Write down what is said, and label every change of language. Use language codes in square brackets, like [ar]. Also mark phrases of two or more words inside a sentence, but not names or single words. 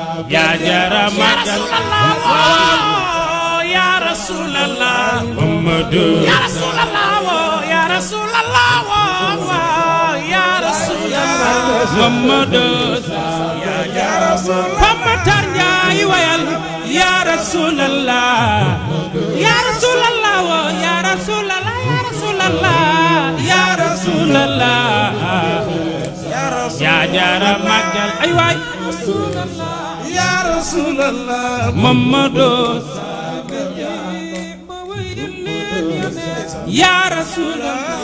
[wo] Ya jara magal. [ar] Oh, يا رسول الله. Muhammadu. يا رسول الله، أوه، يا رسول الله، أوه، أوه، يا رسول الله. [wo] Muhammadu. Ya jara magal. Papa Tar Njaay wayal. [ar] يا رسول الله. يا رسول الله، أوه، يا رسول الله، يا رسول الله، يا رسول الله. [wo] Ya jara magal. Ay waay. [ar] يا رسول الله. Muhammadu. يا رسول الله.